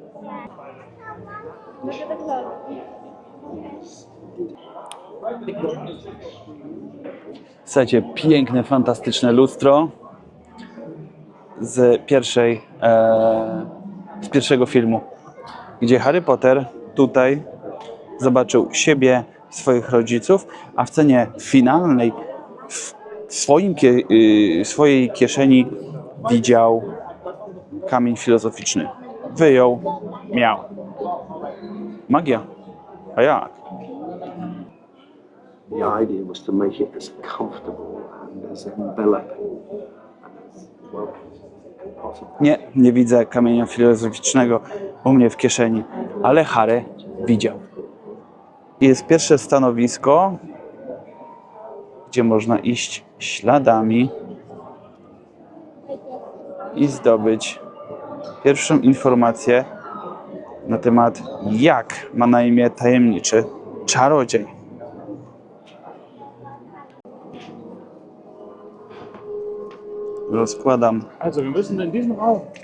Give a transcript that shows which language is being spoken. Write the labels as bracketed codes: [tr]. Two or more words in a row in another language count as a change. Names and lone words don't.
[pl] Słuchajcie, piękne, fantastyczne lustro z pierwszego filmu, gdzie Harry Potter tutaj zobaczył siebie, swoich rodziców, a w scenie finalnej w swojej kieszeni widział kamień filozoficzny. Wyjął, miał. Magia. A jak? [en] The idea was to make it as comfortable and as enveloping and as welcoming as possible. [pl] Nie widzę kamienia filozoficznego u mnie w kieszeni, ale Harry widział. Jest pierwsze stanowisko, gdzie można iść śladami i zdobyć pierwszą informację na temat, jak ma na imię tajemniczy czarodziej. Rozkładam [de] Also, wir müssen in diesem Raum.